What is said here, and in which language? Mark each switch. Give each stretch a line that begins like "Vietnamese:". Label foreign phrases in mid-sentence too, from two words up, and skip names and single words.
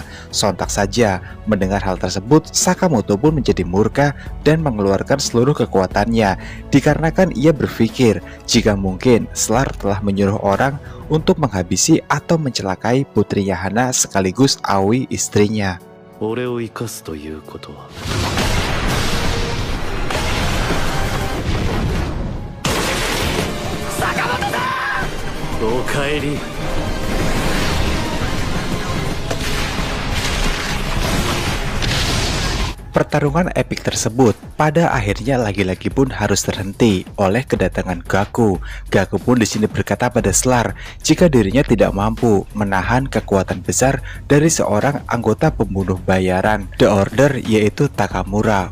Indonesian: Sontak saja mendengar hal tersebut, Sakamoto pun menjadi murka dan mengeluarkan seluruh kekuatannya, dikarenakan ia berpikir jika mungkin Selar telah menyuruh orang untuk menghabisi atau mencelakai putrinya Hana sekaligus Aoi istrinya.
Japanese: 俺を生かすということは。坂本さん、おかえり。
Indonesian: Pertarungan epik tersebut pada akhirnya lagi-lagi pun harus terhenti oleh kedatangan Gaku. Gaku pun di sini berkata pada Selar jika dirinya tidak mampu menahan kekuatan besar dari seorang anggota pembunuh bayaran The Order yaitu Takamura.